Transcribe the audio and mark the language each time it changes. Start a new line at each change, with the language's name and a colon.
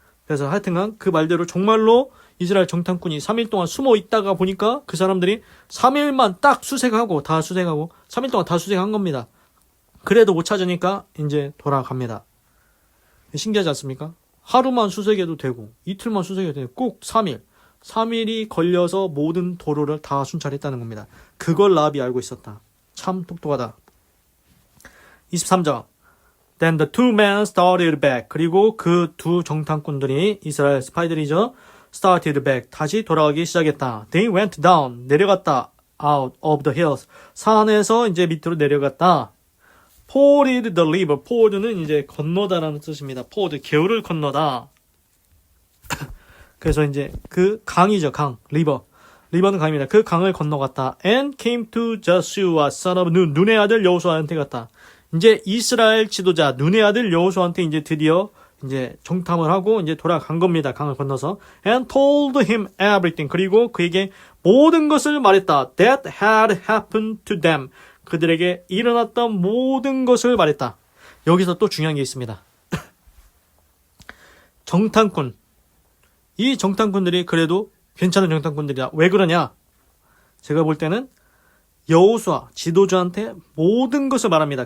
Korean: 그래서 하여튼간 그 말대로 정말로 이스라엘 정탐꾼이 3일 동안 숨어 있다가 보니까 그 사람들이 3일만 딱 수색하고 3일 동안 다 수색한 겁니다. 그래도 못 찾으니까 이제 돌아갑니다. 신기하지 않습니까? 하루만 수색해도 되고 이틀만 수색해도 되고 꼭 3일이 걸려서 모든 도로를 다 순찰했다는 겁니다. 그걸 라합이 알고 있었다. 참 똑똑하다.
English: 23절 Then the two men started back.
Korean: 그리고 그 두 정탐꾼들이 이스라엘 스파이들이죠.
English: started back.
Korean: 다시 돌아가기 시작했다.
English: They went down.
Korean: 내려갔다.
English: out of the hills.
Korean: 산에서 이제 밑으로 내려갔다.
English: forded the river.
Korean: ford는 이제 건너다라는 뜻입니다. ford, 개울을 건너다. 그래서 이제 그 강이죠. 강, river. 리버는 강입니다. 그 강을 건너갔다.
English: And came to Joshua, son of Nun.
Korean: 눈의 아들 여호수아한테 갔다. 이제 이스라엘 지도자 눈의 아들 여호수아한테 이제 드디어 이제 정탐을 하고 이제 돌아간 겁니다. 강을 건너서
English: and told him everything.
Korean: 그리고 그에게 모든 것을 말했다.
English: That had happened to them.
Korean: 그들에게 일어났던 모든 것을 말했다. 여기서 또 중요한 게 있습니다. 정탐꾼. 이 정탐꾼들이 그래도 괜찮은 정탐꾼들이다. 왜 그러냐? 제가 볼 때는 여호수아 지도자한테 모든 것을 말합니다.